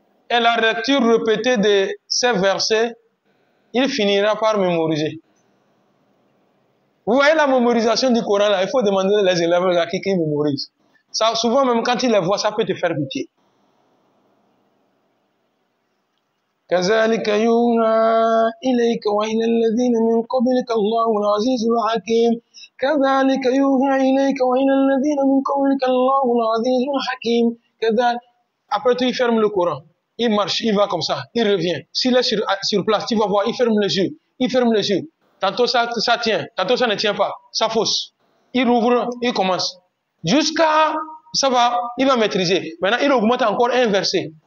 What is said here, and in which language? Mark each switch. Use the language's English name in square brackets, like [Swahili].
[French] Et la lecture répétée de ces versets, il finira par mémoriser. Vous voyez la mémorisation du Coran là, il faut demander les élèves à qui mémorisent. Ça, souvent même quand ils les voient, ça peut te faire pitié. [Arabic] كذلك يوحى إليك وإلى الذين من قبلك الله العزيز الحكيم كذلك يوحى إليك وإلى الذين من قبلك الله العزيز الحكيم كذلك. [French] Après tout, il ferme le Coran. Il marche, il va comme ça, il revient. S'il est sur place, tu vas voir, il ferme les yeux. Tantôt ça tient, tantôt ça ne tient pas, ça fausse. Il ouvre, il commence. Jusqu'à, ça va, il va maîtriser. Maintenant, il augmente encore un verset.